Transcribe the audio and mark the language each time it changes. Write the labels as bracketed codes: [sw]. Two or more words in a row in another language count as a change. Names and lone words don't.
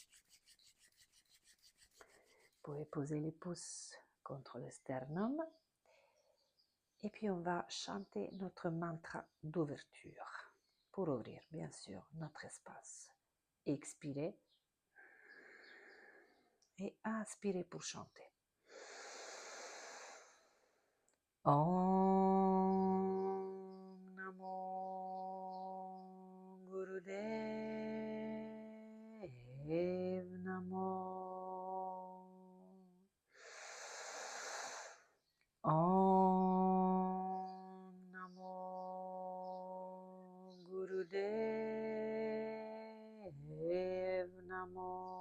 [fr] Vous pouvez poser les pouces contre le sternum et puis on va chanter notre mantra d'ouverture pour ouvrir bien sûr notre espace. Expirez et inspirez pour chanter. [sa] Om Namo Gurudev Namo. Om Namo Gurudev Namo.